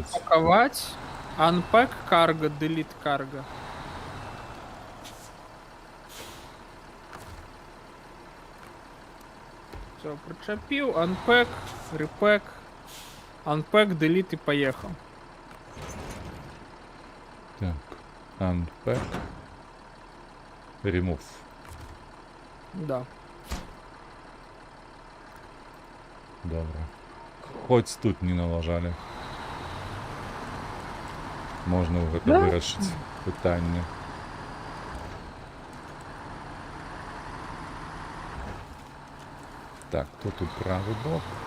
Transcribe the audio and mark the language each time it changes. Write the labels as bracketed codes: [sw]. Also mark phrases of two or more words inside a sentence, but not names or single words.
[ru] Распаковать. [en] Unpack cargo, delete cargo. [ru] Все, причепил, [en] unpack, repack, unpack, delete [ru] и поехал. Так, [en] unpack, remove. [ru] Да. [uk] Добре. [be] Хоць тут не налажалі. Можна ў гэта вырашыць пытанне. [ru] Так, кто тут правый бок?